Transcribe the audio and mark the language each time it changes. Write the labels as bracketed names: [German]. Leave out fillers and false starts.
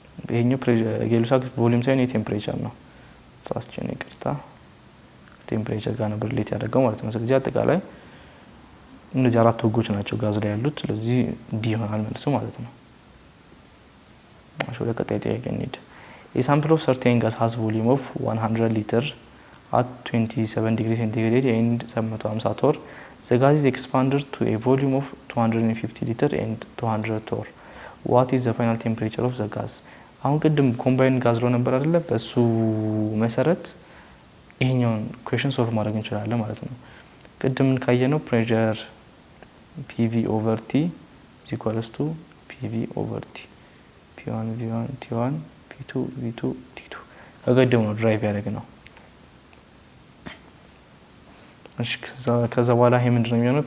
[Amharic] ይሄኛው ጌይ-ሉሳክ ቮሊዩም ሳይሆን የቴምፕሬቸር ነው። ሳስቸን ይቅርታ ቴምፕሬቸር ጋር ነበር ሪሌት ያደርገው ማለት ነው። ስለዚህ አጠቃላይ እነዚህ አራት ህጎች ናቸው ጋዝ ላይ ያሉት። ስለዚህ ዲ ይሆናል መልሱ ማለት ነው። ወደ ቀጣይ ጥያቄ እንሂድ። [English] A sample of certain gas has volume of 100 liter at 27 degree centigrade and 750 torr. The gas is expanded to a volume of 250 liter and 200 torr. What is the final temperature of the gas? [Amharic] አሁን ቅድም ኮምባይን ጋዝ ሎ ነበር አይደለ? በሱ መሰረት ይሄኛውን ኢኩዌሽን ሶልቭ ማድረግ እንችላለን ማለት ነው። ቅድም ካየነው ፕሬሸር PV over T is equals to PV over T P1 V1 T1 P2 V2 T2 ከገደሙ ነው ድራይቭ ያደረግነው። እሺ ከዛ በኋላ ይሄ ምንድነው የሚሆነው?